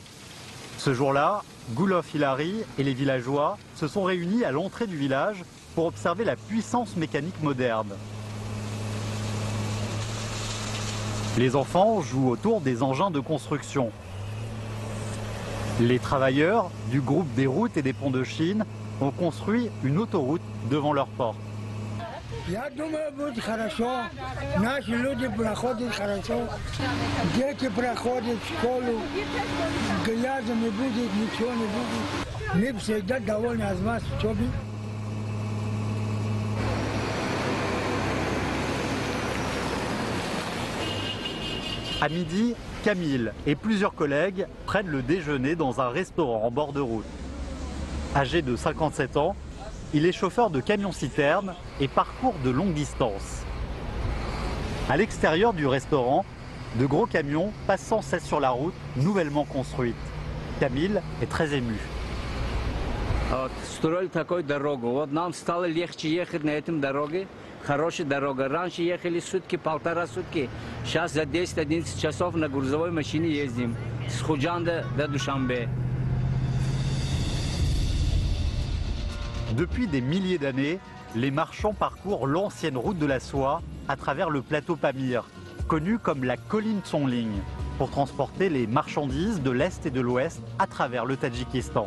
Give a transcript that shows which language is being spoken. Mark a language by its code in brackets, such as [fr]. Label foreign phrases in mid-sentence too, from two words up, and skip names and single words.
[fr] Ce jour-là, Goulof Hilary et les villageois se sont réunis à l'entrée du village pour observer la puissance mécanique moderne. Les enfants jouent autour des engins de construction. Les travailleurs du groupe des routes et des ponts de Chine ont construit une autoroute devant leur porte. [ru] Я думаю, будет хорошо. Наши люди проходят хорошо. Дети проходят в школу. Грязи не будет, ничего не будет. Мы всегда довольны от вас, чтобы... [fr] À midi, Camille et plusieurs collègues prennent le déjeuner dans un restaurant en bord de route. Âgé de 57 ans, il est chauffeur de camion-citerne et parcourt de longues distances. À l'extérieur du restaurant, de gros camions passent sans cesse sur la route nouvellement construite. Camille est très ému. [ru] Строили такую дорогу. Вот нам стало легче ехать на этом дороге. Хорошая дорога. Раньше ехали сутки, 1,5 сутки. Сейчас за 10-11 часов на грузовой машине ездим. С Худжанда до Душанбе. [fr] Depuis des milliers d'années, les marchands parcourent l'ancienne route de la soie à travers le plateau Pamir, connu comme la colline Tsongling, pour transporter les marchandises de l'Est et de l'Ouest à travers le Tadjikistan.